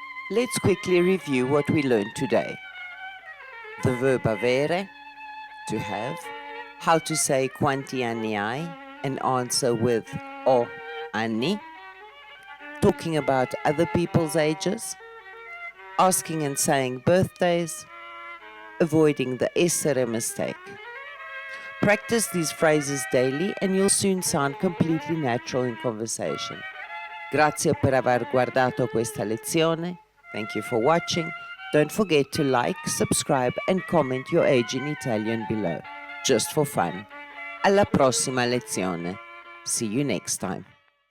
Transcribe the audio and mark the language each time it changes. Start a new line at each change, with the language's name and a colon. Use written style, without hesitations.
English: Let's quickly review what we learned today. The verb avere, to have, how to say
Italian: quanti anni hai,
English: and answer with
Italian: o anni,
English: talking about other people's ages, asking and saying birthdays, avoiding the essere mistake. Practice these phrases daily and you'll soon sound completely natural in conversation.
Italian: Grazie per aver guardato questa lezione.
English: Thank you for watching. Don't forget to like, subscribe and comment your age in Italian below, just for fun.
Italian: Alla prossima lezione.
English: See you next time.